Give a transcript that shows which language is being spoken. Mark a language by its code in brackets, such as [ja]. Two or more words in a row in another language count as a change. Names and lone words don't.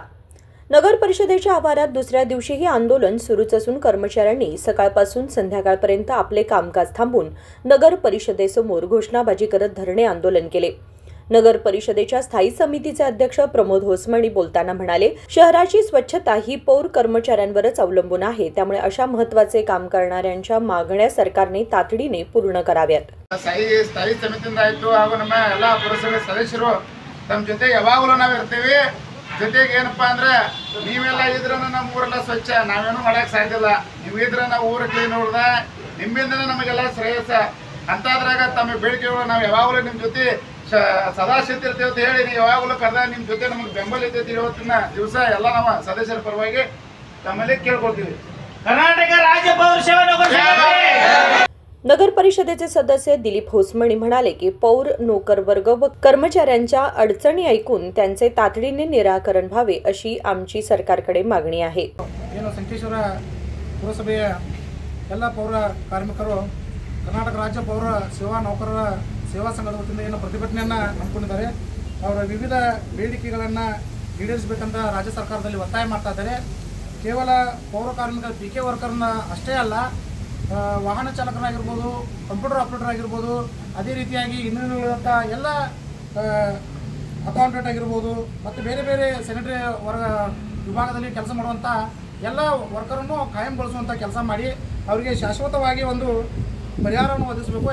[mr] नगर परिषदेच्या आवारात दुसऱ्या दिवशीही आंदोलन सुरूच असून कर्मचाऱ्यांनी सकाळपासून संध्याकाळपर्यंत आपले कामकाज थांबून नगर परिषदेसमोर घोषणाबाजी करत धरणे आंदोलन केले। नगर परिषदेच्या स्थायी समितीचे अध्यक्ष प्रमोद होसमणी बोलताना म्हणाले, शहराची स्वच्छता ही पौर कर्मचाऱ्यांवरच अवलंबून आहे, त्यामुळे अशा महत्त्वाचे काम करणाऱ्यांच्या मागण्या सरकारने तातडीने पूर्ण कराव्यात। [kn] ಸ್ಥಾಯಿ ಸಮಿತಿಯಿಂದ ಆಯ್ತು ಹಾಗೂ ನಮ್ಮ ಎಲ್ಲ ಪುರಸಭೆ ಸದಸ್ಯರು ತಮ್ಮ ಜೊತೆ ಯಾವಾಗಲೂ ನಾವು ಇರ್ತೀವಿ। ಜೊತೆಗೆ ಏನಪ್ಪಾ ಅಂದ್ರೆ ನೀವೆಲ್ಲ ಇದ್ರೂ ನಮ್ಮ ಊರೆಲ್ಲ ಸ್ವಚ್ಛ, ನಾವೇನು ಮಾಡಕ್ಕೆ ಸಾಧ್ಯ ಇಲ್ಲ। ನೀವು ಇದ್ರೆ ನಾವು ಊರು ಕ್ಲೀನ್ ಉಳ್ದ ನಿಮ್ಮಿಂದನೇ ನಮಗೆಲ್ಲ ಶ್ರೇಯಸ್ಸ ಅಂತಾದ್ರಾಗ ತಮ್ಮ ಬೇಡಿಕೆಗಳು ನಾವು ಯಾವಾಗಲೂ ನಿಮ್ಮ ಜೊತೆ ಸದಾ ಸಿದ್ಧಿರ್ತೀವಿ ಅಂತ ಹೇಳಿ ನೀವು ಯಾವಾಗಲೂ ಕರೆದ ನಿಮ್ಮ ಜೊತೆ ನಮಗೆ ಬೆಂಬಲ ಇರ್ತೈತಿ। ಇವತ್ತಿನ ದಿವಸ ಎಲ್ಲ ನಮ್ಮ ಸದಸ್ಯರ ಪರವಾಗಿ ತಮ್ಮಲ್ಲಿ ಕೇಳ್ಕೊಳ್ತೀವಿ। [mr] कर्नाटक राज्य पौर सेवा नगर नगर परिषदेचे सदस्य दिलीप होसमणी म्हणाले की पौर नोकरवर्ग व कर्मचाऱ्यांच्या अडचणी ऐकून त्यांचे तातडीने निराकरण व्हावे अशी आमची सरकारकडे मागणी आहे। [kn] ಏನು ಸಂಕೇಶ್ವರ ಪುರಸಭೆಯ ಎಲ್ಲ ಪೌರ ಕಾರ್ಮಿಕರು ಕರ್ನಾಟಕ ರಾಜ್ಯ ಪೌರ ಸೇವಾ ನೌಕರರ ಸೇವಾ ಸಂಘದ ವತಿಯಿಂದ ಏನು ಪ್ರತಿಭಟನೆಯನ್ನು ಹಮ್ಮಿಕೊಂಡಿದ್ದಾರೆ। ಅವರ ವಿವಿಧ ಬೇಡಿಕೆಗಳನ್ನು ಈಡೇರಿಸಬೇಕಂತ ರಾಜ್ಯ ಸರ್ಕಾರದಲ್ಲಿ ಒತ್ತಾಯ ಮಾಡ್ತಾ ಇದ್ದಾರೆ। ಕೇವಲ ಪೌರ ಕಾರ್ಮಿಕರ ಪಿಕೆ ವರ್ಕರ್ನ ಅಷ್ಟೇ ಅಲ್ಲ, ವಾಹನ ಚಾಲಕರಾಗಿರ್ಬೋದು, [en] computer operator [kn] ಆಗಿರ್ಬೋದು, ಅದೇ ರೀತಿಯಾಗಿ ಇನ್ನುಳಿದಂಥ ಎಲ್ಲ ಅಕೌಂಟೆಂಟ್ ಆಗಿರ್ಬೋದು ಮತ್ತು ಬೇರೆ ಬೇರೆ ಸ್ಯಾನಿಟರಿ ವಿಭಾಗದಲ್ಲಿ ಕೆಲಸ ಮಾಡುವಂಥ ಎಲ್ಲ ವರ್ಕರನ್ನು ಕಾಯಂಗೊಳಿಸುವಂಥ ಕೆಲಸ ಮಾಡಿ ಅವರಿಗೆ ಶಾಶ್ವತವಾಗಿ ಒಂದು ಪರಿಹಾರವನ್ನು ಒದಗಿಸಬೇಕು।